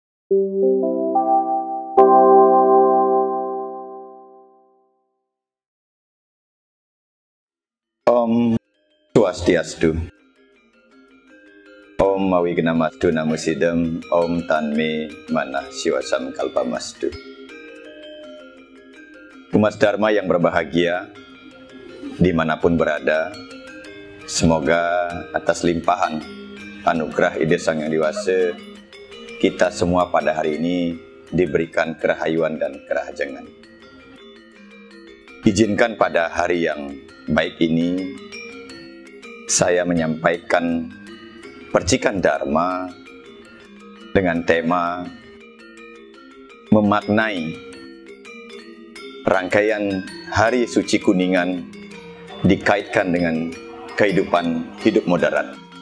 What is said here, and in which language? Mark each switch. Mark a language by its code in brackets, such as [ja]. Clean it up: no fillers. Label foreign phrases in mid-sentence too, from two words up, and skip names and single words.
[id] Om Swastiastu. [sa] ॐ अविघ्नमस्तु नमःसिद्धम्. ॐ तन्मे मनः शिवसं कल्पमस्तु. [id] Umat Dharma yang berbahagia dimanapun berada, semoga atas limpahan anugerah Ide Sang Yang Diwasa, kita semua pada hari ini diberikan kerahayuan dan kerahajangan. Izinkan pada hari yang baik ini, saya menyampaikan percikan Dharma dengan tema memaknai rangkaian Hari Suci Kuningan dikaitkan dengan kehidupan hidup moderat.